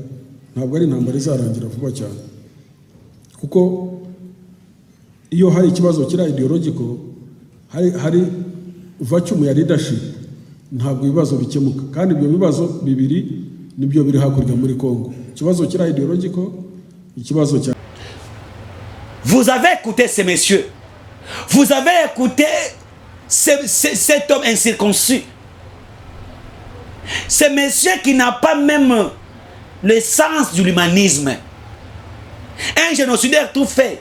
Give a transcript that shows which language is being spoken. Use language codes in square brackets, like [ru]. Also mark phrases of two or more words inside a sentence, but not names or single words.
[rw] Ntabwo ari intambara izarangira vuba cyane, kuko iyo hari ikibazo kira ideological, hari vacuum ya leadership, ntabwo ibibazo bikemuka. Kandi ibyo bibazo bibiri nibyo biri hakurya muri Kongo, ikibazo kira ideological, ikibazo cya. [fr] Vous avez écouté ces messieurs, vous avez écouté cet homme incirconcis, ce monsieur qui n'a pas même le sens de l'humanisme, un génocidaire tout fait.